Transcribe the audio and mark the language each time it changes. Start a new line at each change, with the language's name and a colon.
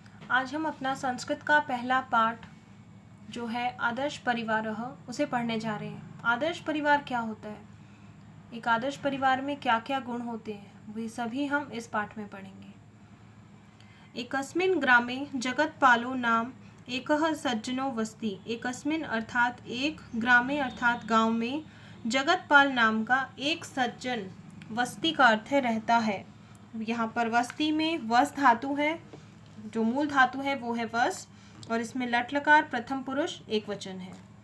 Hindi: आज हम अपना संस्कृत का पहला पाठ जो है आदर्श परिवारः उसे पढ़ने जा रहे हैं। आदर्श परिवार क्या होता है, एक आदर्श परिवार में क्या क्या गुण होते हैं, वे सभी हम इस पाठ में पढ़ेंगे।
Sanskrit: एकस्मिन् ग्रामे जगत्पालो नाम एकः सज्जनो वस्ति।
Hindi: एकस्मिन् अर्थात एक, ग्रामे अर्थात गांव में, जगतपाल नाम का एक सज्जन, वस्ती का अर्थ है रहता है। यहाँ पर वस्ती में वस धातु है, जो मूल धातु है वो है वस, और इसमें लट लकार प्रथम पुरुष एक वचन है।